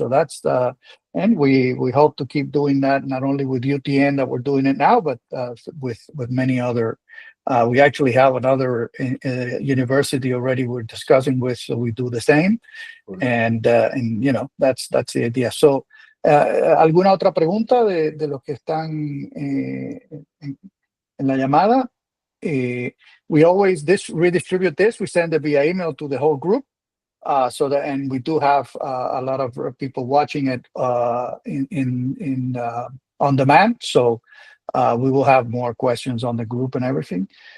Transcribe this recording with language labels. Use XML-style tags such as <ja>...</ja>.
<en>So that's and we hope to keep doing that, not only with UTN that we're doing it now, but with many other. We actually have another university already we're discussing with, so we do the same, and that's the idea.</en> <es>So, ¿alguna otra pregunta de los que están en la llamada?</es> <en>We always redistribute this. We send it via email to the whole group, so that, and we do have a lot of people watching it in on demand. So we will have more questions on the group and everything.</en>